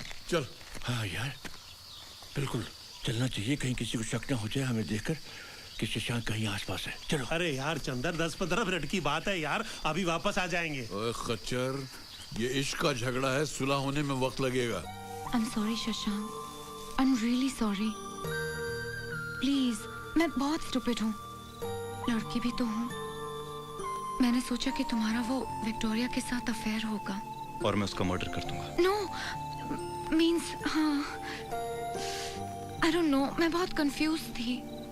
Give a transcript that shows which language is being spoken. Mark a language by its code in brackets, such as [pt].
[hi] चल। हाँ यार, बिल्कुल चलना चाहिए, कहीं किसी को शक न हो जाए हमें देखकर कि शशांक कहीं आसपास है। चलो। अरे यार चंदर, 10-15 मिनट की बात है यार, अभी वापस आ जाएंगे। ओए खच्चर, ये इश्क का झगड़ा है, सुलह होने में वक्त लगेगा। [en] I'm sorry Shashank, I'm really sorry। [hi] Please, मैं बहुत स्टूपिड हूँ, लड़की भी तो हूँ। मैंने सोचा कि तुम्हारा वो विक्टोरिया के साथ अफेयर होगा और मैं उसका मर्डर कर दूंगा। [en] no means [hi] हाँ, [en] I don't know, [hi] मैं बहुत कंफ्यूज थी।